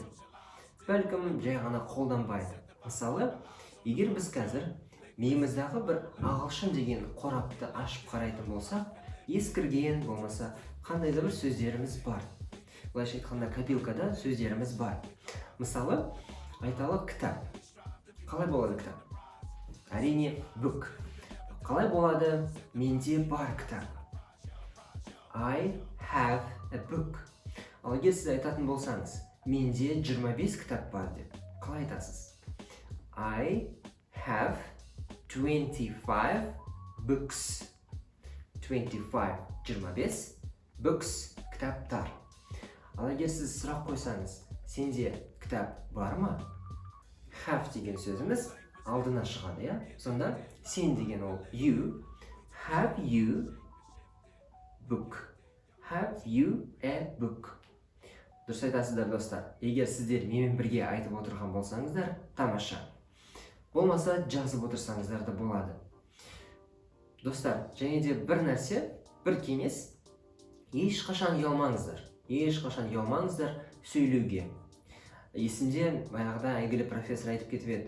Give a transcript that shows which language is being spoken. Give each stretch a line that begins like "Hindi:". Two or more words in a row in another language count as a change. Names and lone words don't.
Kazakh: Бәлкім жай ғана қолданбайды. Мысалы, егер біз қазір миымыздағы бір ағылшын деген қорапты ашып қарайтын болсақ, ескірген, болмаса қандай да бір сөздеріміз бар. Былайша айтқанда, копилкада сөздеріміз бар. Мысалы, айталық кітап. Қалай болады кітап? Әрине, book. Қалай болады? Менде бар кітап.
English: I have a book.
Kazakh: Ал егер сіз айтатын болсаңыз, менде 25 кітап бар деп, қалай айтасыз?
English: I have 25 books.
Kazakh: 25 books кітаптар. Ал егер сіз сұрақ қойсаңыз, сенде кітап бар ма? Have деген сөзіміз алдына шығады, я? Сонда сен деген ол you.
English: Have you book? Have you a book?
Kazakh: Дұрыс айтасыздар, достар. Егер сіздер менімен бірге айтып отырған болсаңыздар, тамаша. Болмаса жазып отырсаңыздар да болады. Достар, және де бір нәрсе, бір кеңес, ешқашан ұялмаңыздар. Ешқашан ұялмаңыздар сөйлеуге. Есімде баяғыда әйгілі профессор айтып кетіп еді.